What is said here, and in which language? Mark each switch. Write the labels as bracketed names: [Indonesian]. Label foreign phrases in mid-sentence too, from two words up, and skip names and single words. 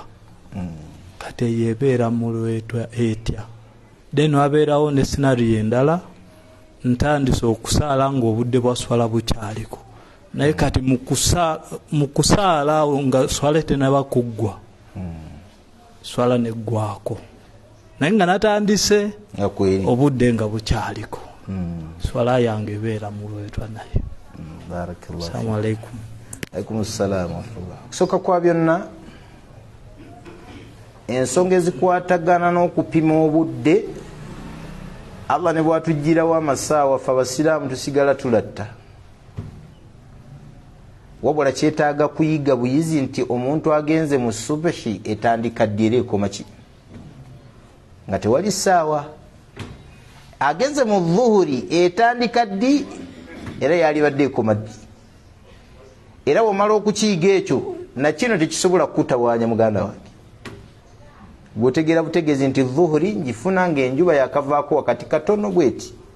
[Ganda] kati eyebeera mu lwetwa etya then wabeerawo ne sinariyo endala ntandise okusaala ng'obudde bwa swala bukyaliko naye kati mu kusaala nga swala tennaba kuggwa swala neggwako naye nga natandise obudde nga bukyaliko swala yange ebeera mu lwetwa naye. [Arabic] السلام عليكم. عليكم السلام ورحمة الله. [Ganda] Kusooka kwa byonna ensonga ezikwatagana n'okupima obudde allah ne bwatugirawo amasaawa ffe abasiraamu tusigala tulatta wabula kyetaaga kuyiga buyizi nti omuntu agenze mu subuhi etandika ddi era ekoma ki nga tewali saawa agenze mu dhuhuri etandika ddi era yalibadde ekoma ddi era womala okukiyiga ekyo nakino tekisobola kukutawaanya muganda wange bwotegera butegezi nti dhuhuri njifuna ng'enjuba yakavaako wakati katono bweti